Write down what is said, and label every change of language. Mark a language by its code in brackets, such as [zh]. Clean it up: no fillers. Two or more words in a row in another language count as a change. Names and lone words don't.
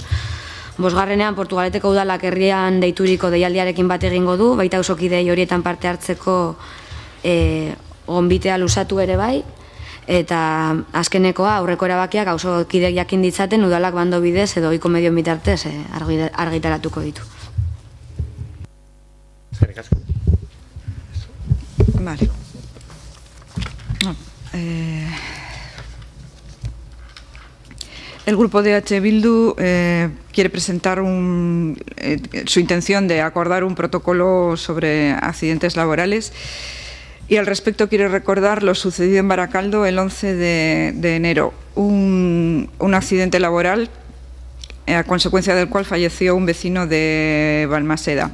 [eu] Bosgarrenean, Portugaleteko udalak herrian deituriko deialdiarekin bat egingo du, baita auzokidei horietan parte hartzeko gonbitea luzatu ere bai, eta azkenekoa aurreko erabakiak auzokideek jakin ditzaten udalak bando bidez edo ohiko medioen bitartez argitaratuko ditu. Eskerrik asko. [es] Vale. El grupo de H. Bildu quiere presentar su intención de acordar un protocolo sobre accidentes laborales y al respecto quiere recordar lo sucedido en Baracaldo el 11 de enero, un accidente laboral a consecuencia del cual falleció un vecino de Balmaseda.